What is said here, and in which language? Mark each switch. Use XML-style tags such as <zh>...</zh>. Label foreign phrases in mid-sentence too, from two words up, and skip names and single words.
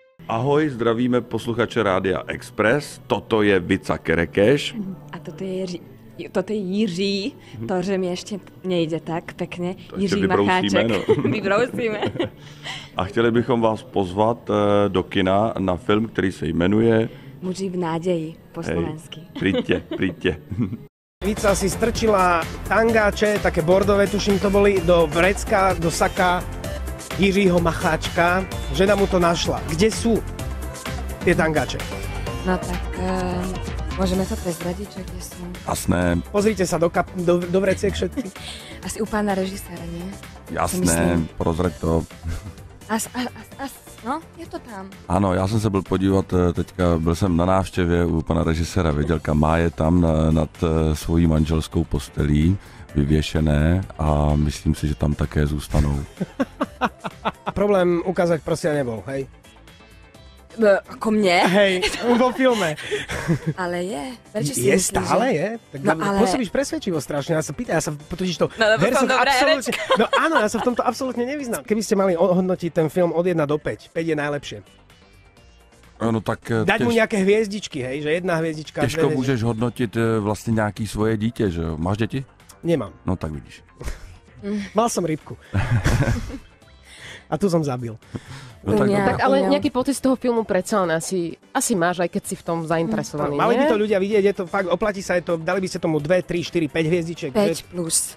<cs>Ahoj, zdravíme posluchače Rádia Express. Toto je Vica Kerekeš. A toto je Jiří.</cs> <sk>To, že mi ešte nejde tak pekne. To Jiří Macháček. No.</sk> <cs>Vybrousíme. A chtěli bychom vás pozvat do kina na film, který se jmenuje</cs> <sk>Muži v nádeji po slovensky. Príďte. Vica si strčila tangáče, také bordové, tuším to boli, do vrecka, do saka Jiřího Macháčka. Žena mu to našla. Kde sú tie tangáče? No tak, môžeme to prezradiť, že kde sú? Jasné. Pozrite sa do vreciek všetky. Asi u pána režiséra, nie? Jasné, prozrať to. No, je to tam.</sk> <cs>Ano, já jsem se byl podívat teďka, byl jsem na návštěvě u pana režiséra Vědělka, má je tam nad svojí manželskou postelí vyvěšené a myslím si, že tam také zůstanou.</cs> <sk>Problém ukázať prosia nebol, hej? Ako mne? Hej, vo filme. Ale je. Prečo si Je myslíš, stále, že... je? Tak No, ale... pôsobíš presvedčivo strašne. Ja sa pýtam, totiž to... No, lebo som dobrá absolútne... No áno, ja sa v tomto absolútne nevyznám. Keby ste mali ohodnotiť ten film od 1 do 5, 5 je najlepšie. No tak Dať mu nejaké hviezdičky, hej, že jedna hviezdička...</sk> <cs>Těžko můžeš hodnotit vlastně nějaký svoje dítě, že jo? Máš děti? Nemám. No tak vidíš.</cs> <sk>Mal som rybku. A tu som zabil. No, tak ale nejaký pocit z toho filmu predsa len asi máš, aj keď si v tom zainteresovaný, Mali by nie? to ľudia vidieť, je to fakt, oplatí sa, je to, dali by ste tomu 2, 3, 4, 5 hviezdičiek. 5 plus.</sk>